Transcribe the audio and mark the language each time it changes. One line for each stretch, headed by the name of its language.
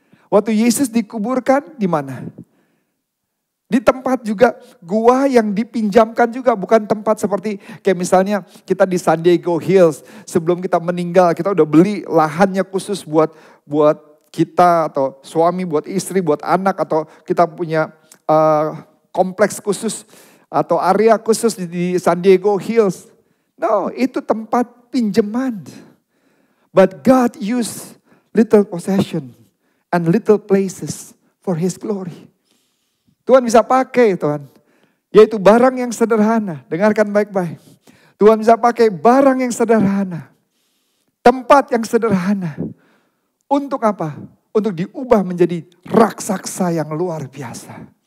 Indonesian: Waktu Yesus dikuburkan di mana? Di tempat juga gua yang dipinjamkan juga, bukan tempat seperti kayak misalnya kita di San Diego Hills. Sebelum kita meninggal, kita udah beli lahannya khusus buat kita atau suami, buat istri, buat anak, atau kita punya kompleks khusus atau area khusus di San Diego Hills. No, itu tempat pinjaman.
English: But God used little possession and little places for His glory.
Indonesian: Tuhan bisa pakai Tuhan, yaitu barang yang sederhana. Dengarkan baik-baik. Tuhan bisa pakai barang yang sederhana, tempat yang sederhana. Untuk apa? Untuk diubah menjadi raksasa yang luar biasa.